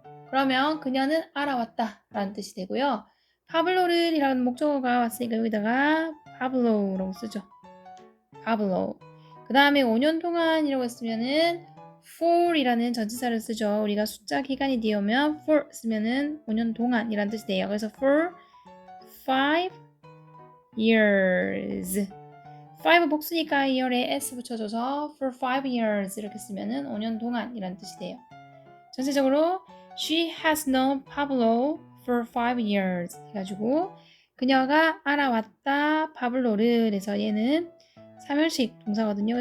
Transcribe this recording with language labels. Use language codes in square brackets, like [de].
[ko] 그러면 그녀는 알아왔다 라는 뜻이 되고요. 파블로를이라는 목적어가 왔으니까 여기다가 파블로라고 쓰죠. 파블로. 그 다음에 5년 동안이라고 했으면은 for이라는 전치사를 쓰죠. 우리가 숫자 기간이 뒤오면 for 쓰면은 5년 동안이라는 뜻이 돼요. 그래서 for 5 years. 5 복수니까 year에 s 붙여줘서 for 5 years 이렇게 쓰면은 5년 동안이라는 뜻이 돼요. 전체적으로 [en] she has known Pablo for 5 years [ko] 해가지고 그녀가 알아왔다 파블로를 해서 얘는 3형식 동사거든요.